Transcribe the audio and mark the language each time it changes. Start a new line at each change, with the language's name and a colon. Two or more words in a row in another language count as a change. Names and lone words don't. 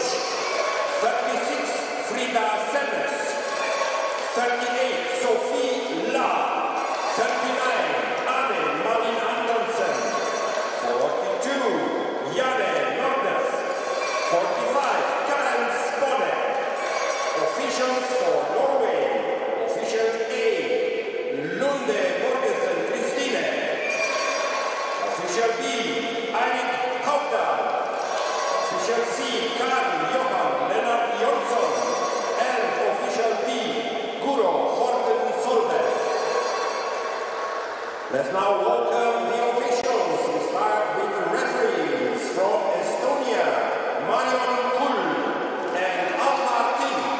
English: 36, Frida Senners. 38, Sophie La. 39, Anne Malin Antonsen. 42, Janne Nordnes. 45, Karen Spone. Officials for Norway. Official A, Lunde Borgesen Christine. Official B, Eirik Haugdal. Official C, Karl Johan Lennart Jonsson. And official D, Guro Horten Solberg. Let's now welcome the officials. We start with the referees from Estonia, Marion Kull and Alma Tint.